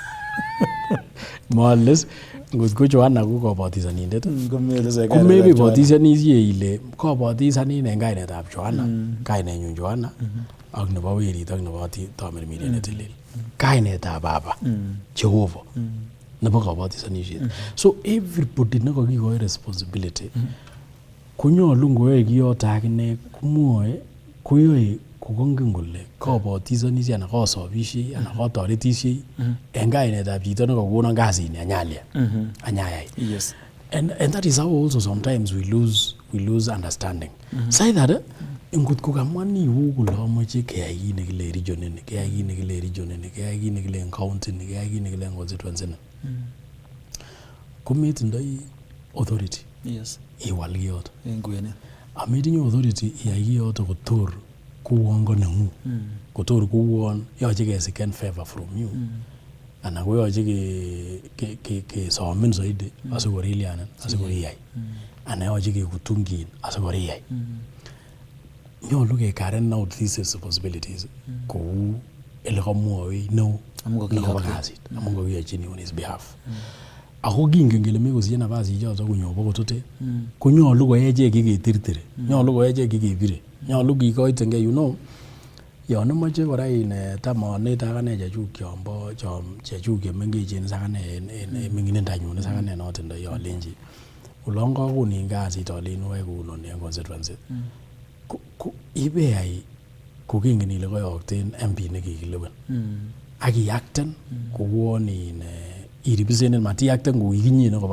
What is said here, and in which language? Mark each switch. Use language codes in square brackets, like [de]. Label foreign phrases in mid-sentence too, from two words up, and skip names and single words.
[kln] Moles ngotko Joanna ko kabatisanindet komebe batisanisie ile kabatisanin en kainetab Joanna kainenyun Joanna ak nebo werit ak nebo tamirmiriet netilil kainetab Baba Jehovah nebo kabatisanisiet. [en] So everybody [kln] nekakikoi responsibility konyolu ngoyoe kiyoto akine kumwoe koyoe kokongen kole kabatisanisiet anan kasobisiet anan katoretisie en kainetab chito nekakonon kasini anyalia anyayai. [en] Yes. And that is how also sometimes we lose understanding. Say that [kln] ngotko kamwani iwu kole amoche keyai kit nekile region ini keyai kit nekile region ini keyai kit nekile county ini keyai kit nekile constituency ini kometindoi authority. [en] Yes. [kln] Iwal kiyoto En kwenet. Ametinye authority iyai kiyoto kotor kouon ko nengu kotor kouon yoche kesiken [en] favor from you [kln] anan koyoche kesomin zaidi asikorilianin asikoriyai anan yoche kekutungin asikoriyai. Nyolu kekaren [en] out these responsibilities [kln] kou ele kamwoi neo nekobo kasit amun kakiyochin [en] on his behalf. [kln] Ako kingen kele mekosiche nafas ichoto konyo bokotote konyolu koechek ketirtiri nyolu koechek kekebire nyolu kikoitenge [en] you know [kln] yon imoche kora tamonet akane chechuk chemengechen sakane en ming'inindanyun sakane notindoi alenji olon kakonin kasit alen oyoe kounoni en constituency ibeyai kokingen ile koyokten MP nekikilewen ak iakten kouon iripresenten matiyakten kou ikinyine koba